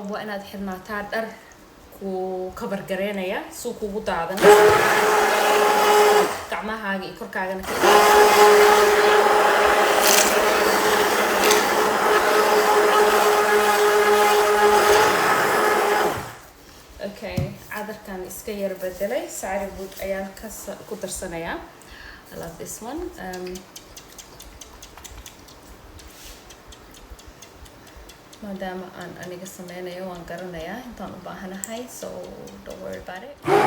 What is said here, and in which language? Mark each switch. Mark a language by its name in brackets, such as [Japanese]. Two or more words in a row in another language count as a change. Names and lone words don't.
[Somali] inaad xirnaataa dhar ku cover gareynaya suu kugu daadan gacmahaaga iyo korkaagana ka okay cadarkan iska yar bedelay sari boot ayaan ku darsanayaa. [English] I love this one. [Somali] Maadaama aan aniga sameynayo waan garanayaa intaan u baahanahay, [English] so don't worry about it.